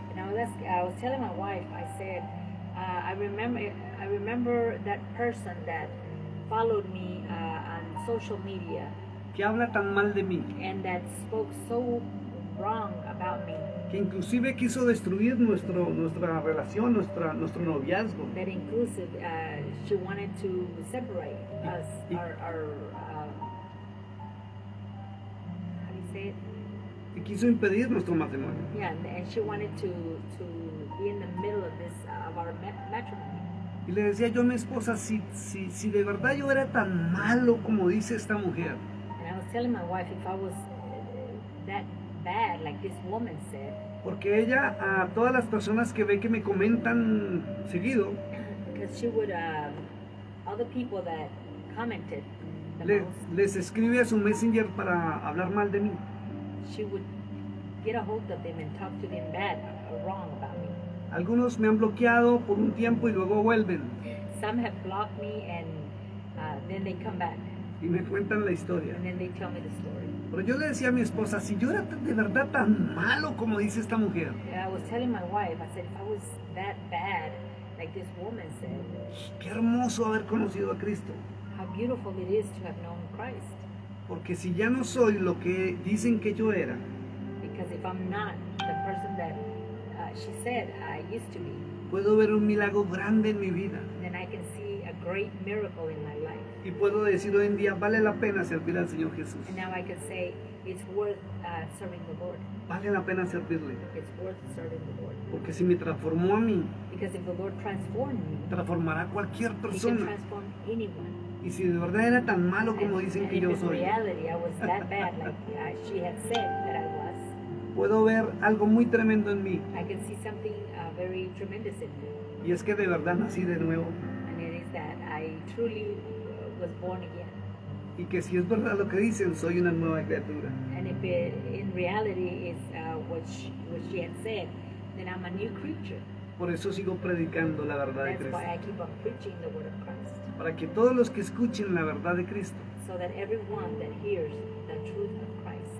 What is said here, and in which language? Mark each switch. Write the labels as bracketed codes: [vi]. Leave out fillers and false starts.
[en] And I was telling my wife, I said, I remember that person that followed me on social media [es] Que habla tan mal de mí, [en] and that spoke so wrong about me, [es] que inclusive quiso destruir nuestra relación, nuestro noviazgo. [en] that inclusive, she wanted to separate us, our how do you say it? [es] Y quiso impedir nuestro matrimonio. [en] Yeah, and she wanted to be in the middle of this, of our matrimony. [es] Y le decía yo a mi esposa, si de verdad yo era tan malo como dice esta mujer, [en] And I was telling my wife, if I was that bad, like this woman said, [es] porque ella a todas las personas que ve que me comentan seguido, [en] because she would, all the people that commented the most, [es] les escribe a su Messenger para hablar mal de mí. [en] she would get a hold of them and talk to them bad or wrong about me. [es] Algunos me han bloqueado por un tiempo y luego vuelven [en] Some have blocked me, and then they come back, [es] y me cuentan la historia. [en] and then they tell me the story. [es] Pero yo le decía a mi esposa, si yo era de verdad tan malo como dice esta mujer, [en] And I was telling my wife, I said, if I was that bad, like this woman said, [es] qué hermoso haber conocido a Cristo. [en] how beautiful it is to have known Christ. [es] Porque si ya no soy lo que dicen que yo era, [en] Because if I'm not the person that she said I used to be, [es] puedo ver un milagro grande en mi vida. [en] then I can see a great miracle in my life. [es] Y puedo decir hoy en día, vale la pena servir al Señor Jesús. [en] And now I can say it's worth serving the Lord. [es] Vale la pena servirle. [en] It's worth serving the Lord. [es] Porque si me transformó a mí, [en] Because if the Lord transformed me, [es] transformará a cualquier [en] He can [es] persona. [en] transform anyone. [es] Y si de verdad era tan malo como dicen [en] And [es] que [en] if [es] yo [en] in [es] soy, [en] reality I was that bad, like she had said that I was, [es] puedo ver algo muy tremendo en mí. [en] I can see something very tremendous in me. [es] Y es que de verdad nací de nuevo. [en] And it is that I truly was born again. [es] Y que si es verdad lo que dicen, soy una nueva criatura. [en] And if it in reality is what she had said, then I'm a new creature. [es] Por eso sigo predicando la verdad de [en] That's [es] Cristo. [en] why I keep on preaching the word of Christ. [es] Para que todos los que escuchen la verdad de Cristo [en] So that everyone that hears the truth of Christ